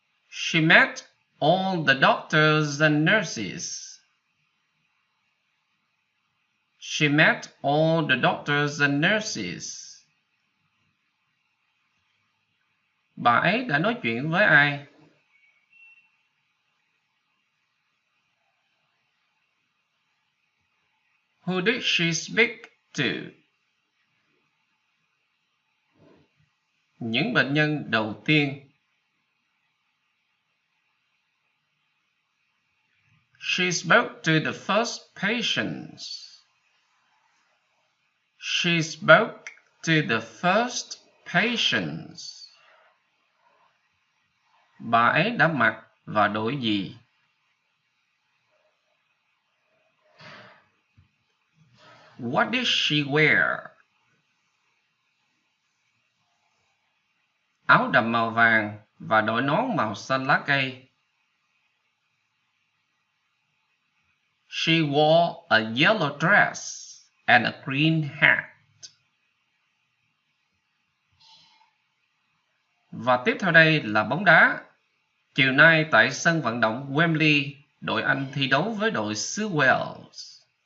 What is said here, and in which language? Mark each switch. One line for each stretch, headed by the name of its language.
English: She met all the doctors and nurses. She met all the doctors and nurses.
Vietnamese: Bà ấy đã nói chuyện với ai?
English: Who did she speak to?
Vietnamese: Những bệnh nhân đầu tiên.
English: She spoke to the first patients. She spoke to the first patients.
Vietnamese: Bà ấy đã mặc và đội gì?
English: What did she wear?
Vietnamese: Áo đầm màu vàng và đội nón màu xanh lá cây.
English: She wore a yellow dress and a green hat.
Vietnamese: Và tiếp theo đây là bóng đá. Chiều nay tại sân vận động Wembley, đội Anh thi đấu với đội xứ Wales.